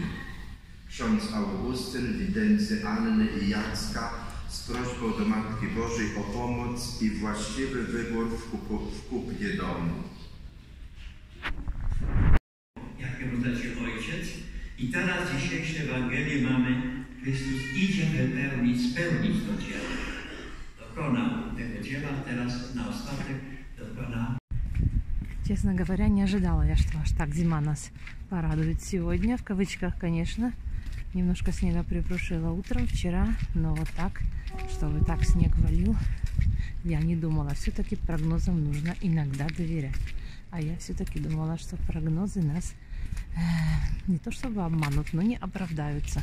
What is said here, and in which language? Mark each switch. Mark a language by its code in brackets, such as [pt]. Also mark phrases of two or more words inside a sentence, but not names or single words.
[pl] Ksiądz Augustyn, widency Anny i Jacka z prośbą do Matki Bożej o pomoc i właściwy wybór w kupnie domu. Jak ją znacie Ojciec. I teraz w dzisiejszej Ewangelii mamy: Chrystus idzie spełnić to dzieło. Dokonał tego dzieła, teraz na ostatek dokona. [ru] Честно говоря, не ожидала я, что аж так зима нас порадует сегодня. В кавычках, конечно. Немножко снега припрушило утром вчера, но вот так, чтобы так снег валил, я не думала. Все-таки прогнозам нужно иногда доверять. А я все-таки думала, что прогнозы нас не то чтобы обманут, но не оправдаются.